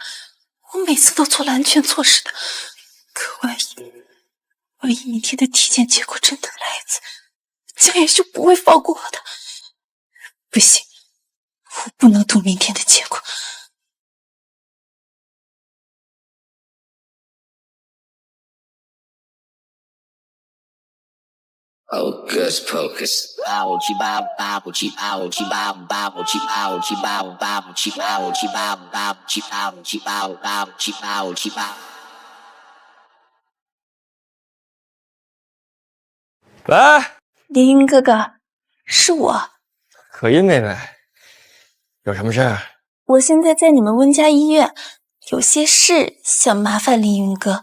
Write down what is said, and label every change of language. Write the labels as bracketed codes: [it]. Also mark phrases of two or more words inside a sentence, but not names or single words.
[zh] 我每次都做了安全措施的，可万一明天的体检结果真得了艾滋，江也就不会放过我的。不行，我不能赌明天的结果。 [en] Hocus pocus, ouchie bow bow chip ouchie bow bow chip ouchie bow bow chip ouchie bow bow chip ouchie bow bow chip ouchie bow。 [zh] 喂，林云哥哥，是我。可音妹妹，有什么事？我现在在你们温家医院，有些事想麻烦凌云哥。